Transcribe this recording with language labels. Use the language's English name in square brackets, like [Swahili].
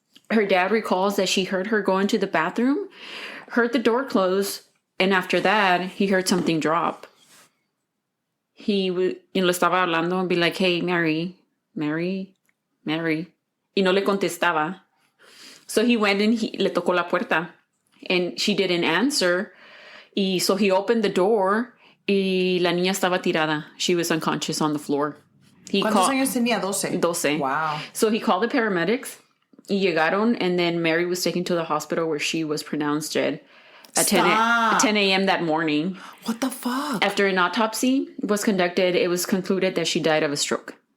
[English] Her dad recalls that she heard her go into the bathroom, heard the door close, and after that, he heard something drop. [Spanish] He le estaba hablando [English] and be like, hey, [Spanish] Mary. Y no le contestaba. [English] So he went and [Spanish] le tocó la puerta. [English] And she didn't answer. [Spanish] Y [English] so he opened the door [Spanish] y la niña estaba tirada. [English] She was unconscious on the floor. [Spanish] ¿Cuántos años tenía? 12. 12. [English] Wow. So he called the paramedics. [Spanish] Y llegaron, [English] and then Mary was taken to the hospital where she was pronounced dead at 10 a.m. that morning. What the fuck? After an autopsy was conducted, it was concluded that she died of a stroke.